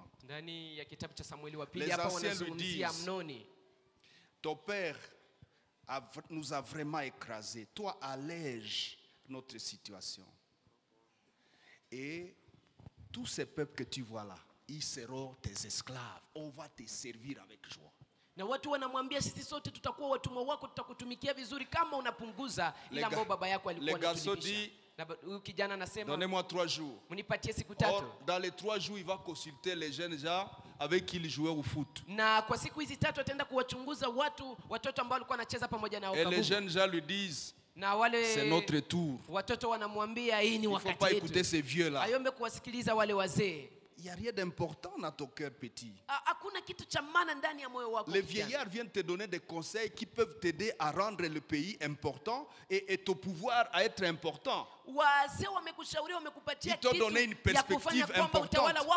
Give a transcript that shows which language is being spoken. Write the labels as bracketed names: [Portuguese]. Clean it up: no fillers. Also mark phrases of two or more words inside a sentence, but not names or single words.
[French] Les anciens lui disent, ton père nous a vraiment écrasés. Toi, allège notre situation. Et tous ces peuples que tu vois là, ils seront tes esclaves. On va te servir avec joie. [Swahili] Na watu wanamwambia sisi sote tutakuwa watumwa wako, tutakutumikia vizuri kama unapunguza ile ambayo baba yako alikuwa anatulipisha. Kijana anasema, [French] donnez-moi 3 jours. [Swahili] Munipatie siku 3. [French] Dans les 3 jours, il va consulter les jeunes gens avec qui il jouait au foot. [Swahili] Na kwa siku hizi 3 ataenda kuwachunguza watoto ambao walikuwa wanacheza pamoja nao. [French] Et les jeunes gens lui disent, c'est notre tour. [Swahili] Watoto wanamwambia hii ni wakati wetu. [French] Il ne faut pas écouter ces vieux là. [Swahili] Ayombe kuwasikiliza wale wazee. [French] Il n'y a rien d'important dans ton cœur petit. Les vieillards viennent te donner des conseils qui peuvent t'aider à rendre le pays important et ton pouvoir à être important. Ils t'ont donné une perspective importante.